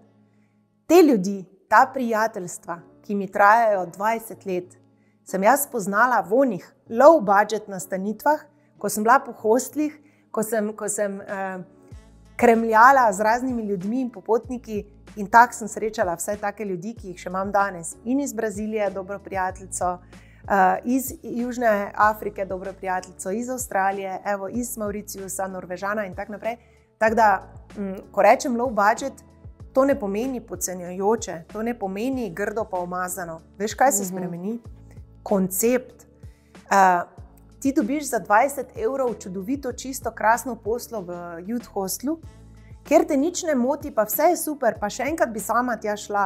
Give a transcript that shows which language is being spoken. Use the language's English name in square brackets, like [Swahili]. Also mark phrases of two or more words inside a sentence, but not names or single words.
[Slovenian] Te ljudi, ta prijateljstva, ki mi trajajo 20 let, sem jaz spoznala v onih [English] low budget [Slovenian] nastanitvah, ko sem bila po hostlih, ko sem kremljala z raznimi ljudmi in popotniki in tako sem srečala vse take ljudi, ki jih še imam danes. In iz Brazilije dobro prijateljico, iz Južne Afrike dobro prijateljico, iz Avstralije, evo, iz Mauritiusa, Norvežana in tako naprej. Tako da, ko rečem [English] low budget, [Slovenian] to ne pomeni podcenjujoče, to ne pomeni grdo pa umazano. Veš, kaj se spremeni? Koncept. Ti dobiš za 20 evrov čudovito, čisto, krasno poslo v [English] youth hostlu, [Slovenian] kjer te nič ne moti, pa vse je super, pa še enkrat bi sama tja šla.